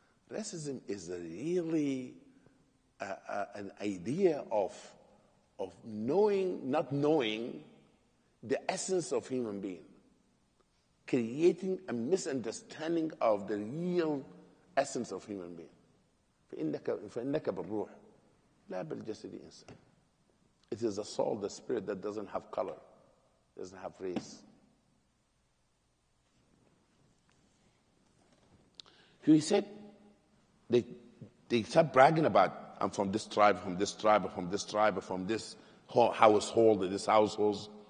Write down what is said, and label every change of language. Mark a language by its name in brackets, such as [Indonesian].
[English] Racism is really an idea of not knowing the essence of human being, creating a misunderstanding of the real essence of human being. [Arabic] فإنك بالروح لا بالجسد إنسان. [English] It is the soul, the spirit that doesn't have color, doesn't have race. He said, they start bragging about, I'm from this tribe, from this tribe, from this tribe, from this household, this household.